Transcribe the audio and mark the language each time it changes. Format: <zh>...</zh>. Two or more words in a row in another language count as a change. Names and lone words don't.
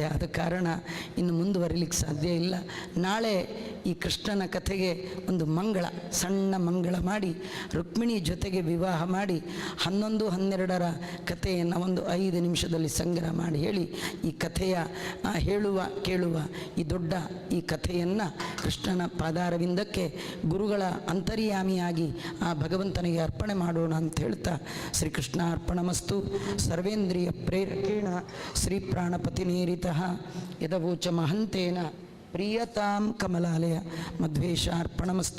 <kn>ಆದ ಕಾರಣ ಇನ್ನು ಮುಂದುವರಿಲಿಕ್ಕೆ ಸಾಧ್ಯ ಇಲ್ಲ. ನಾಳೆ ಈ ಕೃಷ್ಣನ ಕಥೆಗೆ ಒಂದು ಮಂಗಳ, ಸಣ್ಣ ಮಂಗಳ ಮಾಡಿ ರುಕ್ಮಿಣಿ ಜೊತೆಗೆ ವಿವಾಹ ಮಾಡಿ 11-12ರ ಕಥೆಯನ್ನು ಒಂದು 5 ನಿಮಿಷದಲ್ಲಿ ಸಂಗ್ರಹ ಮಾಡಿ ಹೇಳಿ ಈ ಕಥೆಯ ಹೇಳುವ ಕೇಳುವ ಈ ದೊಡ್ಡ ಈ ಕಥೆಯನ್ನು ಕೃಷ್ಣನ ಪಾದಾರವಿಂದಕ್ಕೆ ಗುರುಗಳ ಅಂತರ್ಯಾಮಿಯಾಗಿ ಆ ಭಗವಂತನಿಗೆ ಅರ್ಪಣೆ ಮಾಡೋಣ ಅಂತ ಹೇಳ್ತಾ</kn> <sa>ಶ್ರೀಕೃಷ್ಣ ಅರ್ಪಣಮಸ್ತು. ಸರ್ವೇಂದ್ರಿಯ ಪ್ರೇರಕೇಣ ಶ್ರೀ ಪ್ರಾಣಪತಿನೇರಿತಃ ಯದವೋಚ ಮಹಂತೇನ ಪ್ರಿಯತಾಂ ಕಮಲಾಲಯ ಮಧ್ವೇಶಾರ್ಪಣಮಸ್ತು.</sa>